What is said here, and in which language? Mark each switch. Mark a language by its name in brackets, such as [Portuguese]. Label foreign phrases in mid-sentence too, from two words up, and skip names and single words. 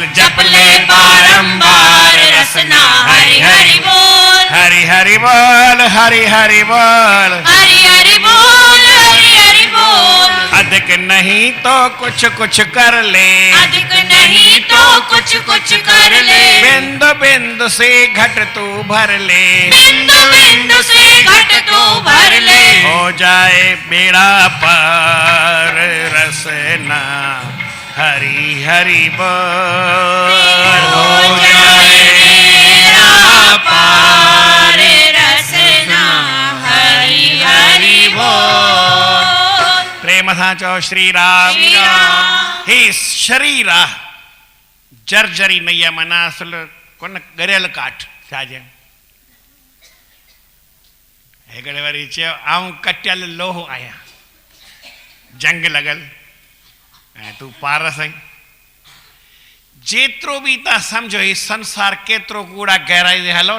[Hindi] जप ले बारंबार रसना हरि हरि बोल। हरि हरि बोल, हरि हरि बोल, हरि हरि बोल, हरि हरि बोल। अधिक नहीं तो कुछ कुछ कर ले, अधिक नहीं तो कुछ कुछ कर ले। बिंदु बिंदु से घट तू भर ले, बिंदु बिंदु से घट तू भर ले। हो जाए बेड़ा पार रसना हरि हरि बोल। हो जाए बेड़ा पार रसना हरि हरि बोल। [Sindhi] प्रेम सां चओ श्री राम। श्री राम। ही शरीर आहे जर्जरी नैया, माना असल कोन गरियल काठ। छा चए, हिकिड़े वरी चयो आऊं कटियल लोहो आहियां, जंग लॻल ऐं तूं पारस आहीं। जेतिरो बि तव्हां सम्झो ही संसार केतिरो कूड़ा गहराई ते हलो न।